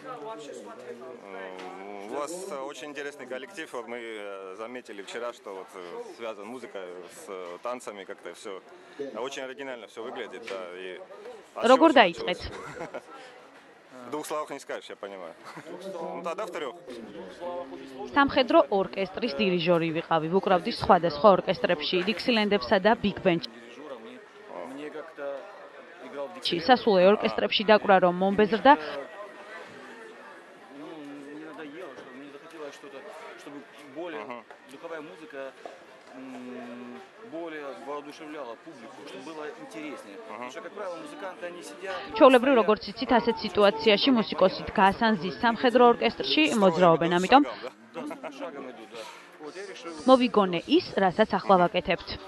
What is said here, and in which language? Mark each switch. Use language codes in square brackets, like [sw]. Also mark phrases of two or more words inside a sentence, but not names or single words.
[ru] У вас очень интересный коллектив. Вот мы заметили вчера, что вот связана музыка с танцами, как-то все очень оригинально все выглядит. Да, и... [ka] Როგორ დაიწყეთ? [ru] В двух словах не скажешь, я понимаю. Ну тогда в трех. [ka] სამხედრო ორკესტრის დირიჟორი ვიყავი, ვუკრავდი სხვადასხვა ორკესტრებში, დიქსილენდებსა და ბიგ ბენდში. სასულე ორკესტრებში დაკვრა რომ მომბეზრდა. Ჩვეულებრივ როგორც იცით, ასეთ სიტუაციაში მუსიკოსი დგას ან ზის სამხედრო ორკესტრში მოძრაობენ, ამიტომ მოვიგონე ის, რასაც ახლა ვაკეთებთ.